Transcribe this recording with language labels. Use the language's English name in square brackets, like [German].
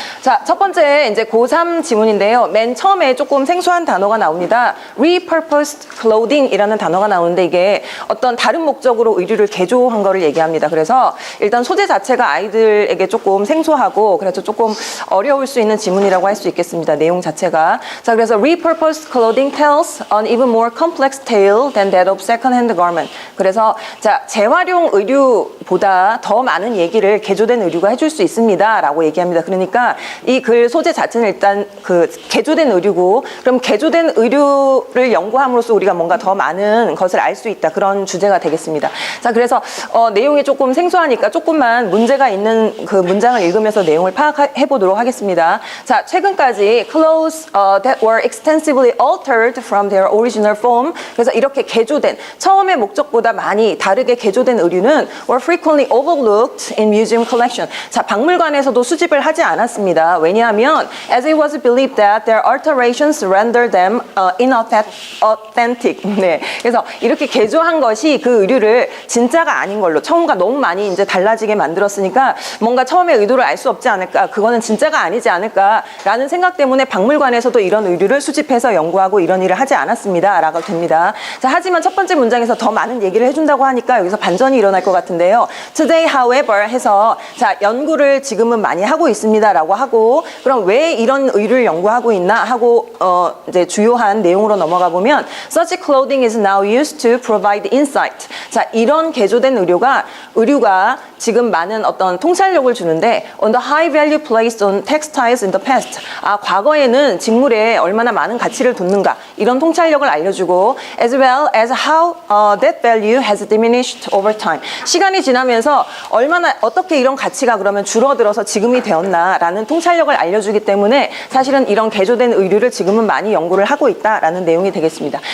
[Korean] 자, 첫 번째 이제 고3 지문인데요. 맨 처음에 조금 생소한 단어가 나옵니다. repurposed clothing 이라는 단어가 나오는데 이게 어떤 다른 목적으로 의류를 개조한 거를 얘기합니다. 그래서 일단 소재 자체가 아이들에게 조금 생소하고 그래서 조금 어려울 수 있는 지문이라고 할 수 있겠습니다. 내용 자체가. 자, 그래서 [English] repurposed clothing tells an even more complex tale than that of second-hand garment. [Korean] 그래서 자, 재활용 의류보다 더 많은 얘기를 개조된 의류가 해줄 수 있습니다. 라고 얘기합니다. 그러니까 이 글 소재 자체는 일단 그 개조된 의류고 그럼 개조된 의류를 연구함으로써 우리가 뭔가 더 많은 것을 알 수 있다. 그런 주제가 되겠습니다. 자, 그래서 내용이 조금 생소하니까 조금만 문제가 있는 그 문장을 읽으면서 내용을 파악해 보도록 하겠습니다. 자, 최근까지 [English] clothes that were extensively altered from their original form. [Korean] 그래서 이렇게 개조된 처음의 목적보다 많이 다르게 개조된 의류는 [English] were frequently overlooked in museum collection. [Korean] 자, 박물관에서도 수집을 하지 않았습니다. 왜냐하면 [English] as it was believed that their alterations rendered them inauthentic. [Korean] 네, 그래서 이렇게 개조한 것이 그 의류를 진짜가 아닌 걸로 처음과 너무 많이 이제 달라지게 만들었으니까 뭔가 처음에 의도를 알 수 없지 않을까, 그거는 진짜가 아니지 않을까라는 생각 때문에 박물관에서도 이런 의류를 수집해서 연구하고 이런 일을 하지 않았습니다라고 됩니다. 자, 하지만 첫 번째 문장에서 더 많은 얘기를 해준다고 하니까 여기서 반전이 일어날 것 같은데요. [English] Today, however, [Korean] 해서 자, 연구를 지금은 많이 하고 있습니다라고 하고 그럼 왜 이런 의류를 연구하고 있나 하고 이제 주요한 내용으로 넘어가 보면 [English] Such clothing is now used to provide insight. [Korean] 자, 이런 개조된 의류가 지금 많은 어떤 통찰력을 주는데 [English] on the high value placed on textiles in the past. [Korean] 아, 과거에는 직물에 얼마나 많은 가치를 뒀는가 이런 통찰력을 알려주고 [English] as well as how that value has diminished over time. [Korean] 시간이 지나면서 얼마나 어떻게 이런 가치가 그러면 줄어들어서 지금이 되었나라는 통찰력을 알려주기 때문에 사실은 이런 개조된 의류를 지금은 많이 연구를 하고 있다라는 내용이 되겠습니다.